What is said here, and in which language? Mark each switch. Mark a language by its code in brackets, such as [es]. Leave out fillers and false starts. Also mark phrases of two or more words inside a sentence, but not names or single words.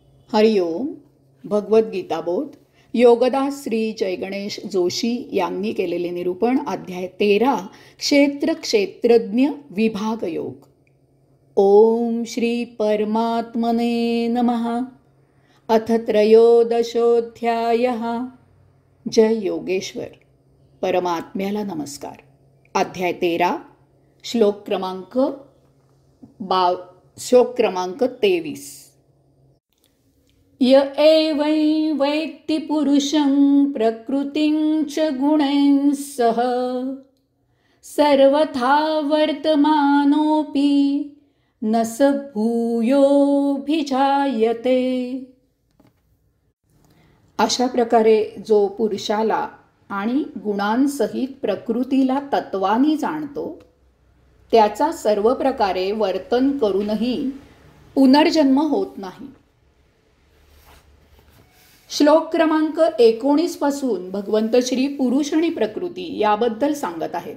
[mr] हरिओम. भगवद्गीताबोध योगदास श्री जयगणेश जोशी यांनी केलेले निरूपण. अध्याय 13 क्षेत्र क्षेत्रज्ञ विभाग योग. [sa] ओम श्री परमात्मने नमः. अथ त्रयोदशोऽध्यायः. [mr] जय योगेश्वर. परमात्म्याला नमस्कार. अध्याय 13 श्लोक क्रमांक 23. [sa] य एवं वैत्ति पुरुषं प्रकृतिं च गुणैः सह सर्वथा वर्तमानोऽपि न स भूयोऽभिजायते. [mr] अशा प्रकारे जो पुरुषाला आणि गुणांसहित प्रकृतीला तत्वानी जाणतो त्याचा सर्व प्रकारे वर्तन करूनही पुनर्जन्म होत नाही. श्लोक क्रमांक 19 पासून भगवंत श्री पुरुष आणि प्रकृती याबद्दल सांगत आहेत.